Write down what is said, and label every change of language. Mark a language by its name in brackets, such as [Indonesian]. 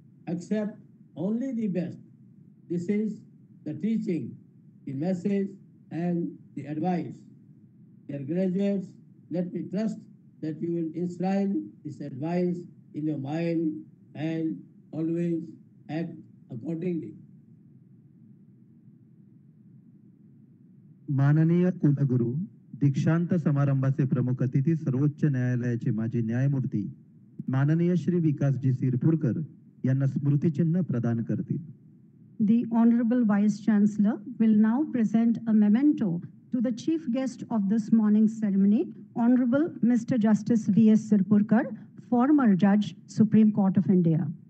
[English] Accept only the best. This is the teaching, the message, and the advice. Dear graduates, let me trust that you will enshrine this advice in your mind and always act accordingly. [Marathi] माननीय कुलगुरू, दीक्षांत समारंभाचे प्रमुख अतिथी सर्वोच्च न्यायालयाचे माजी न्यायमूर्ती माननीय श्री विकासजी सिरपुरकर यांना स्मृतिचिन्ह प्रदान करतील. [English] The Honorable Vice Chancellor will now present a memento to the chief guest of this morning's ceremony, Honorable Mr. Justice V.S. Sirpurkar, former Judge, Supreme Court of India.